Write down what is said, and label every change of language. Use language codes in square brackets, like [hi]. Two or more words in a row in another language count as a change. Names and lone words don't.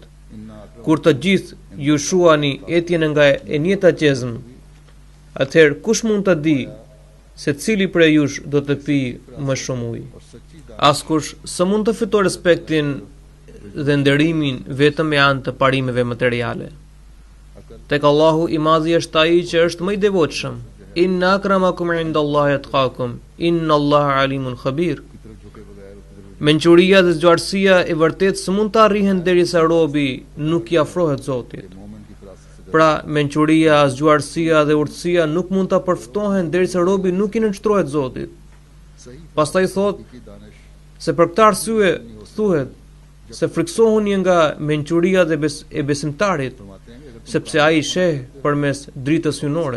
[sq] Kur të gjithë ju shuani etjen nga e njëjta qezm, atëherë kush mund të di se cili prej jush do të pijë më shumë ujë? Askush së mund të fitojë respektin dhe nderimin vetëm me anë të parimeve materiale. Tek Allahu i madhi është ai që është më i devotshëm. [ar] إن أكرمكم عند الله أتقاكم، إن الله عليم خبير. [sq] Mençuria dhe zgjuarësia e vërtet së mund të arrihen derisa robi nuk i afrohet Zotit. Pra, mençuria, zgjuarësia dhe urtësia nuk mund të përftohen derisa robi nuk i nënshtrohet Zotit. Pastaj thot se për këtë arsye thuhet se friksohuni nga mençuria e besimtarit, sepse ai sheh përmes dritës hynore.